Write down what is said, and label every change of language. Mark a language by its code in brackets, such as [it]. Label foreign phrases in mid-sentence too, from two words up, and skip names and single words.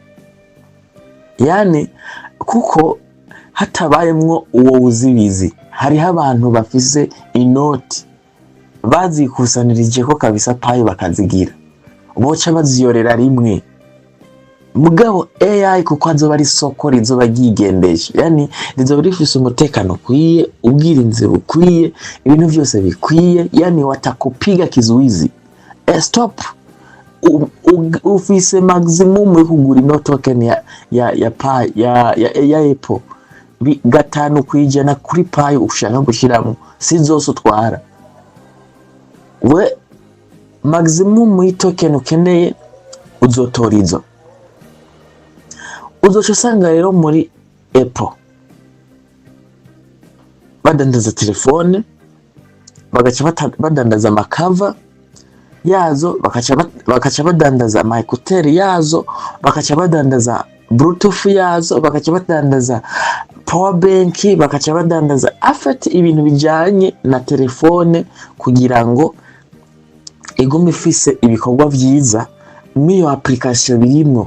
[rn] Yani kuko hatabayemwo uwo uzibizi, hariho abantu bafise inoti bazikusanirije ko kabisa payi bakazigira, boca baziyorera rimwe. Mugabo AI kuko azoba ari soko rizoba ryigendesha, yani rizoba rifise umutekano kwiye, ubwirinzi bukwiye, ibintu byose bikwiye, yani [sw] watakupiga kizuizi. [rn] Stop, ufise maximum yo kugura ino token ya Apple 5% kuri payi ushaka gushiramo, si zose utwara. We maximum yi token ukeneye uzotora izo. Uzoca usanga rero muri Apple badandaza telefone, bagaca badandaza amakava yazo, bakaca badandaza amayekuteri yazo, bakaca badandaza bluetooth yazo, bakaca badandaza [en] power bank, [rn] bakaca badandaza afite ibintu bijanye na telefone kugira ngo igume ifise ibikorwa vyiza mwiyo application birimwo.